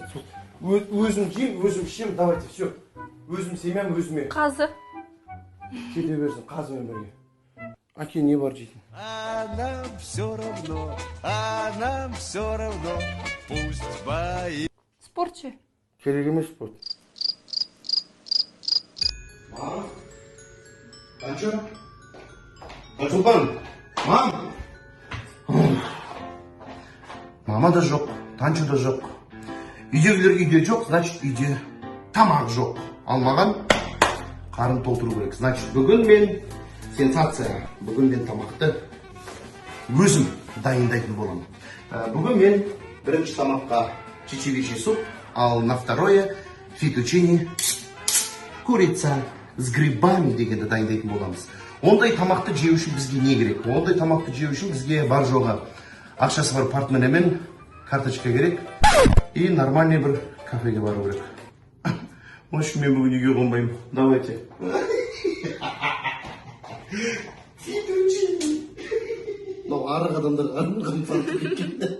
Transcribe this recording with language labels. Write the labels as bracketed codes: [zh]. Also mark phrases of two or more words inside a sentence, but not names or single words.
[kk] Өзім жеймін, өзім ішемін, [ru] давайте, все. [kk] Өзім семьям, өзіме. Қазы. Кете берсін, қазымен бірге. Әке, не бар жейтін? [ru] А нам все равно, пусть бои. [kk] Спорт ше? Керек емес спорт. Мам? Танчо? Танчулпан? Мам? Мама да жоқ, Танчо да жоқ. Үйдегілер үйде жоқ, значит үйде тамақ жоқ. Ал маған қарын толтыру керек. Значит, бүгін мен сенсация. Бүгін мен тамақты өзім дайындайтын боламын. Бүгін мен бірінші тамаққа [ru] чечевичий суп, [kk] ал [ru] на второе фетучини курица с грибами [kk] дегенді дайындайтын боламыз. Ондай тамақты жеу үшін бізге не керек? Ондай тамақты жеу үшін бізге бар жоғы ақшасы бар портмонемен карточка керек [ru] и нормальный [kk] бір кафеге бару керек. Может, мен бүгін үйге қонбаймын. Давайте. Мынау арық адамдар армаған фанту кеткен.